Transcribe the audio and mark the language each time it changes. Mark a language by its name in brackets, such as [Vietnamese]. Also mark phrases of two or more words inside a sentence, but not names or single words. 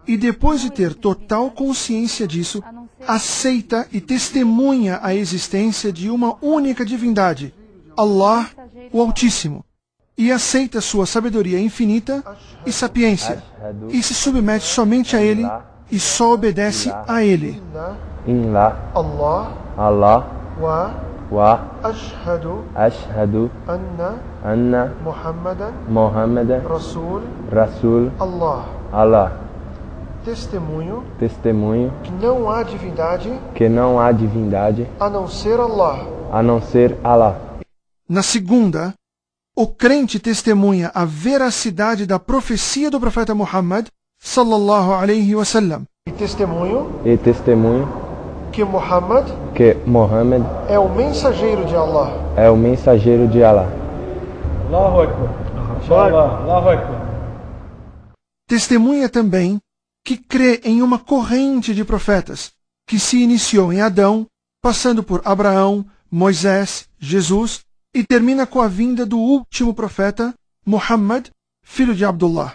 [Portuguese] e depois de ter total consciência disso, aceita e testemunha a existência de uma única divindade, Allah, o Altíssimo, e aceita sua sabedoria infinita e sapiência, e se submete somente a Ele e só obedece a Ele. [Arabic] الله وأشهد أن محمدا رسول الله. [Portuguese] Testemunho que não há divindade a não ser Allah. Na segunda, o crente testemunha a veracidade da profecia do profeta Muhammad [Arabic] صلى الله عليه وسلم. [Portuguese] E testemunho que Muhammad é o mensageiro de Allah. [Arabic] الله أكبر. الله أكبر. [Portuguese] Testemunha também que crê em uma corrente de profetas que se iniciou em Adão, passando por Abraão, Moisés, Jesus e termina com a vinda do último profeta, Muhammad, filho de Abdullah.